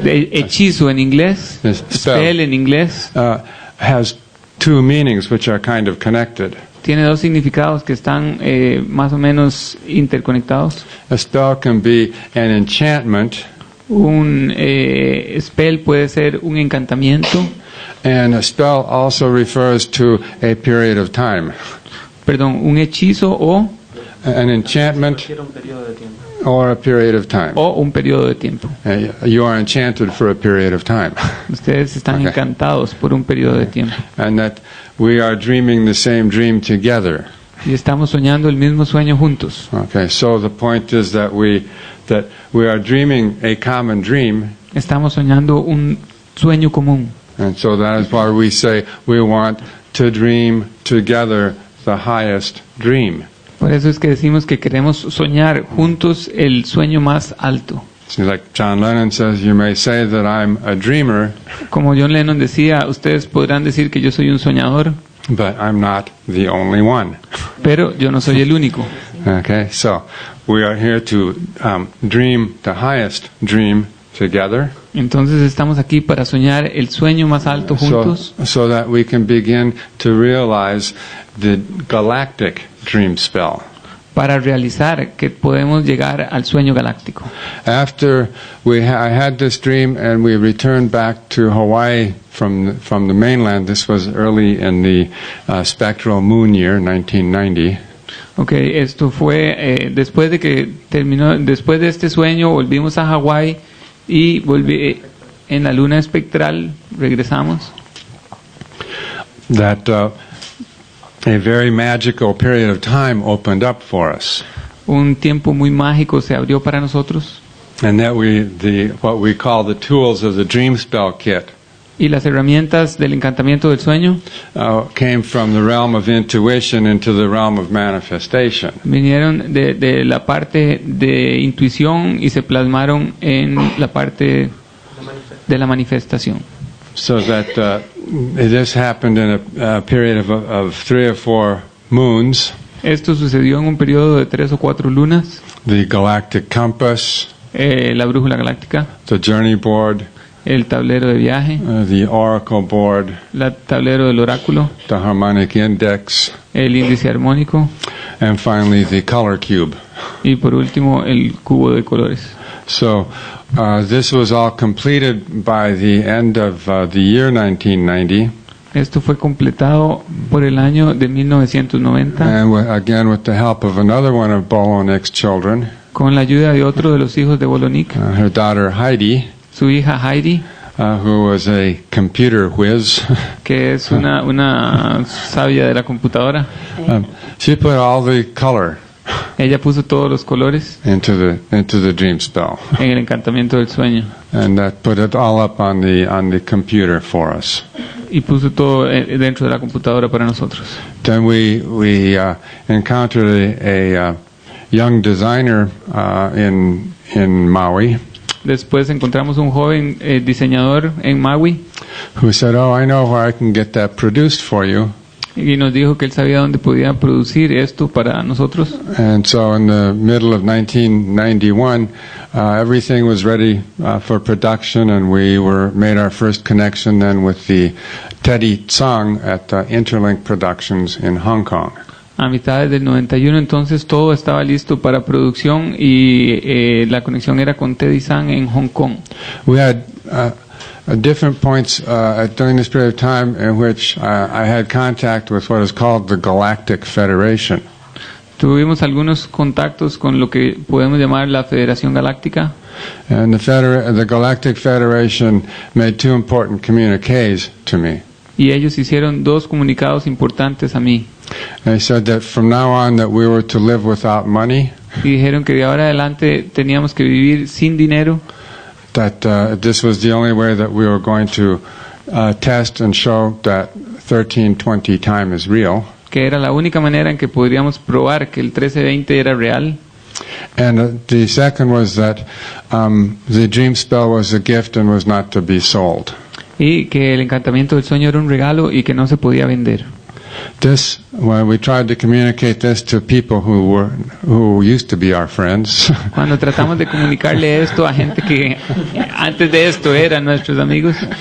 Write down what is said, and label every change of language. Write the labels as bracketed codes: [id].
[es] Hechizo en inglés, spell en inglés, [en] has two meanings which are kind of connected. [es] tiene dos significados que están más o menos interconectados. [en] A spell can be an enchantment, [es] Un spell puede ser un encantamiento. [en] and a spell also refers to a period of time. [es] Perdón, un hechizo o [en] An enchantment or a period of time. [es] un periodo de tiempo. [en] You are enchanted for a period of time. [es] Ustedes están Okay. encantados por un periodo de tiempo. [en] And that we are dreaming the same dream together. [es] Y estamos soñando el mismo sueño juntos. [en] Okay, so the point is that we are dreaming a common dream, [es] Estamos soñando un sueño común. [en] and so that is why we say we want to dream together the highest dream. [es] Por eso es que decimos que queremos soñar juntos el sueño más alto. [en] See, like John Lennon says, you may say that I'm a dreamer, [es] Como John Lennon decía, ustedes podrán decir que yo soy un soñador, [en] but I'm not the only one. [es] pero yo no soy el único. [en] Okay, so we are here to dream the highest dream together, [es] Entonces estamos aquí para soñar el sueño más alto juntos, [en] so that we can begin to realize the galactic dream spell. [es] para realizar que podemos llegar al sueño galáctico. [en] After I had this dream and we returned back to Hawaii from the mainland, this was early in the spectral moon year, 1990. [es] Okay, esto fue después de que terminó, después de este sueño volvimos a Hawái y volví en la luna espectral, regresamos. [en] That a very magical period of time opened up for us. [es] Un tiempo muy mágico se abrió para nosotros [en] And that what we call the tools of the dream spell kit [es] y las herramientas del encantamiento del sueño [en] came from the realm of intuition into the realm of manifestation. [es] vinieron de la parte de intuición y se plasmaron en la parte de la manifestación. [en] So that this happened in a period of 3 or 4 moons. [es] Esto sucedió en un periodo de 3 o 4 lunas. [en] The galactic compass, [es] La brújula galáctica, [en] the journey board, [es] el tablero de viaje, [en] the oracle board, [es] el tablero del oráculo, [en] the harmonic index, [es] el índice armónico, [en] and finally the color cube. [es] y por último el cubo de colores. [en] So this was all completed by the end of the year 1990. [es] Esto fue completado por el año de 1990 [en] And again, with the help of another one of Bolonik's children, [es] con la ayuda de otro de los hijos de Bolonik, [en] her daughter Heidi, [es] su hija Heidi, [en] who was a computer whiz. [es] que es una sabia de la computadora. [en] She put all the color [es] Ella puso todos los colores [en] into the dream spell, [es] en el encantamiento del sueño [en] and that put it all up on the computer for us. [es] y puso todo dentro de la computadora para nosotros. [en] Then we encountered a young designer in Maui [es] Después encontramos un joven diseñador en Maui [en] who said, "Oh, I know where I can get that produced for you." [es] y nos dijo que él sabía dónde podía producir esto para nosotros. [en] And so in the middle of 1991, everything was ready for production, and we made our first connection then with the Teddy Tsang at Interlink Productions in Hong Kong. [es] A mitad del 91 entonces todo estaba listo para producción y la conexión era con Teddy Sang en Hong Kong. [en] We had different points during this period of time in which I had contact with what is called the Galactic Federation. [es] Tuvimos algunos contactos con lo que podemos llamar la Federación Galáctica. [en] And the Galactic Federation made two important communiques to me. [es] Y ellos hicieron dos comunicados importantes a mí. [en] They said that from now on that we were to live without money. [es] Y dijeron que de ahora adelante teníamos que vivir sin dinero. [en] That this was the only way that we were going to test and show that 1320 time is real. [es] Que era la única manera en que podríamos probar que el 1320 era real. [en] And the second was that the dream spell was a gift and was not to be sold. [es] Y que el encantamiento del sueño era un regalo y que no se podía vender. [en] When we tried to communicate this to people who used to be our friends. [es] Cuando tratamos de comunicarle esto a gente que antes de esto eran nuestros amigos.